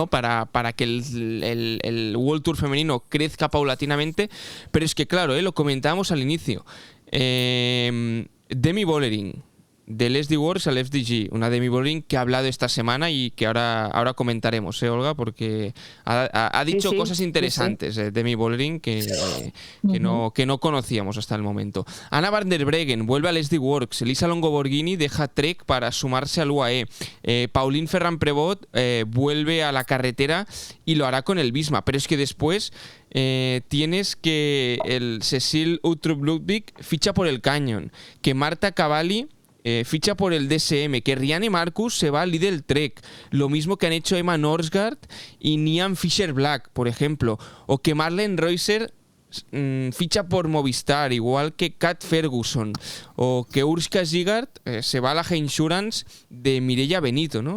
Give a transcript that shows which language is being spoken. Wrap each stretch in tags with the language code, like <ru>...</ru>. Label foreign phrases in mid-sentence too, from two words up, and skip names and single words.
<es>Para que el World Tour femenino crezca paulatinamente, pero es que claro, lo comentábamos al inicio, Demi Vollering, del SD Works al FDG, una Demi Vollering que ha hablado esta semana y que ahora comentaremos, Olga, porque ha dicho cosas interesantes, Demi Vollering que no conocíamos hasta el momento. Anna van der Breggen vuelve al SD Works, Elisa Longo-Borghini deja Trek para sumarse al UAE, Pauline Ferrand-Prévot vuelve a la carretera y lo hará con el Visma, pero es que después tienes que el Cecil Uttrup-Ludwig ficha por el Canyon, que Marta Cavalli ficha por el DSM, que Rianne Marcus se va al Lidl Trek, lo mismo que han hecho Emma Norsgaard y Niamh Fisher-Black, por ejemplo, o que Marlene Reusser ficha por Movistar, igual que Kat Ferguson, o que Urska Zigard se va a la G-Insurance de Mireia Benito, ¿no?</es>